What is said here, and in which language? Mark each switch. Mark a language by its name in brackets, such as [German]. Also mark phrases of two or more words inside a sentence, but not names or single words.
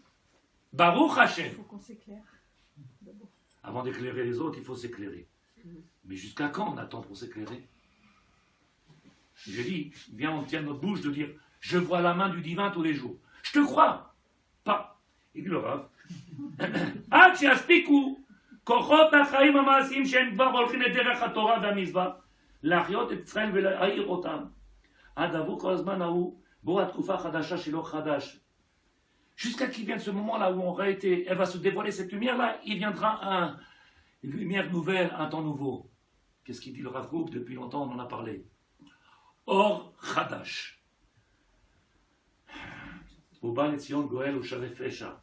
[Hebrew] ברוך השם. [French] Il faut qu'on s'éclaire. Avant d'éclairer les autres, il faut s'éclairer. Mais jusqu'à quand on attend pour s'éclairer? Je dis, viens, on tient notre bouche de dire, je vois la main du divin tous les jours. Je te crois. Pas. Il dit le Rav. [Hebrew] עד שיספיקו כוחות החיים המעשיים שהם כבר הולכים לדרך התורה והמצווה להחיות את ישראל ולהאיר אותם עד עבור כל הזמן ההוא בו התקופה החדשה שלא חדש. [French] Jusqu'à qu'il vienne ce moment-là où on aurait été, elle va se dévoiler cette lumière-là, il viendra une lumière nouvelle, un temps nouveau. Qu'est-ce qu'il dit le Rav Kook? Depuis longtemps on en a parlé. [Hebrew] אור חדש. ובא לציון גואל ולשבי פשע.